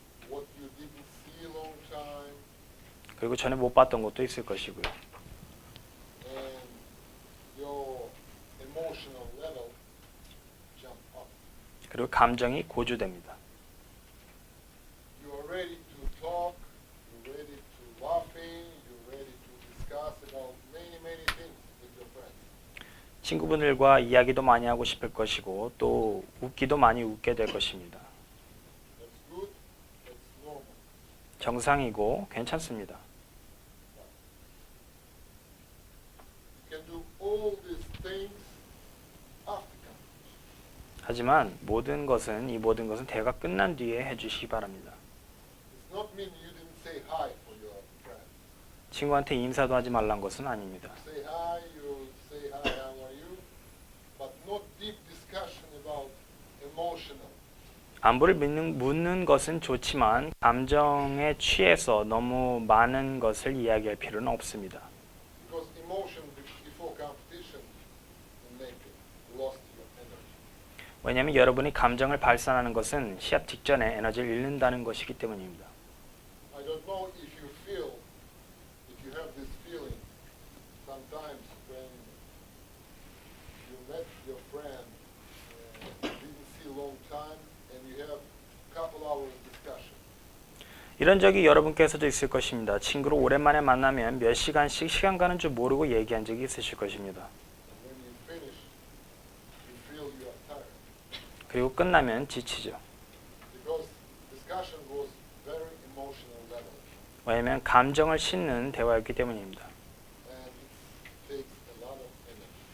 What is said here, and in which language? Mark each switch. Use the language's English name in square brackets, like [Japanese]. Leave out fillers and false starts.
[English] What you didn't see a long time, [Korean] 그리고 전에 못 봤던 것도 있을 것이고요. [English] and your emotional level jump up. [Korean] 그리고 감정이 고조됩니다. [English] You are ready to talk, you're ready to laughing, you're ready to discuss about many things with your friends. [Korean] 친구분들과 이야기도 많이 하고 싶을 것이고 또 웃기도 많이 웃게 될 것입니다. [English] That's good, that's normal. [Korean] 정상이고 괜찮습니다. [English] You can do all these things after competition. [Korean] 하지만 이 모든 것은 대회가 끝난 뒤에 해주시기 바랍니다. [English] It's not mean you didn't say hi for your friend. [Korean] 친구한테 인사도 하지 말란 것은 아닙니다. [English] Say hi, you say hi, how are you? But not deep discussion about emotional. [Korean] 안부를 묻는 것은 좋지만 감정에 취해서 너무 많은 것을 이야기할 필요는 없습니다. [English] Because emotion before competition will make you lost your energy. [Korean] 왜냐하면 여러분이 감정을 발산하는 것은 시합 직전에 에너지를 잃는다는 것이기 때문입니다. [English] I don't know if you feel, if you have this feeling sometimes when you met your friend, didn't see a long time, and you have a couple hours discussion. [Korean] 이런 적이 여러분께서도 있을 것입니다. 친구를 오랜만에 만나면 몇 시간씩 시간 가는 줄 모르고 얘기한 적이 있으실 것입니다. [English] And when you finish, you feel you are tired. [Korean] 그리고 끝나면 지치죠. [English] Because discussion was very emotional level, [Korean] 왜냐하면 감정을 싣는 대화였기 때문입니다. [English] and it takes a lot of energy.